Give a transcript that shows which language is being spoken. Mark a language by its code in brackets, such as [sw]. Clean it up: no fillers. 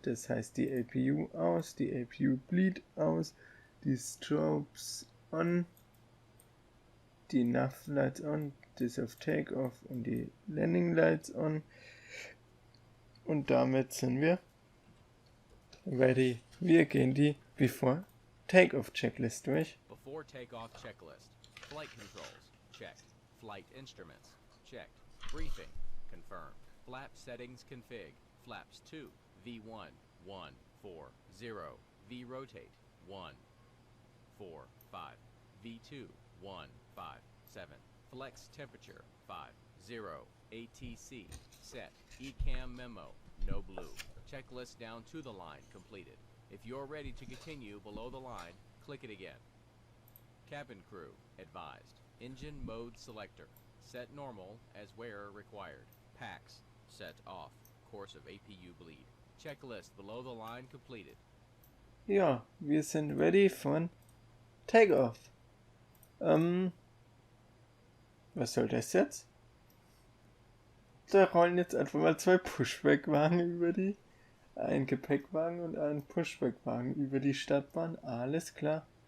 [de] Das heißt, die APU aus, die APU Bleed aus, die Strobes on, die Nav Lights on, das auf Takeoff und die Landing Lights on. Und damit sind wir ready. Wir gehen die Before Takeoff Checklist durch. [en] Before takeoff checklist. Flight controls, checked. Flight instruments, checked. Briefing, confirmed. Flap settings config. Flaps 2, V1, 1, 4, 0. V rotate, 1, 4, 5. V2, 1, 5, 7. Flex temperature, 5, 0. ATC, set. ECAM memo, no blue. Checklist down to the line completed. If you're ready to continue below the line, click it again. Cabin crew, advised. Engine mode selector. Set normal as wearer required. Packs, set off. Course of APU bleed. Checklist below the line completed. [de] Ja, wir sind ready von Takeoff. Was soll das jetzt? Da rollen jetzt einfach mal 2 Pushback-Wagen über die, ein Gepäckwagen und ein Pushback-Wagen über die Stadtbahn. Alles klar.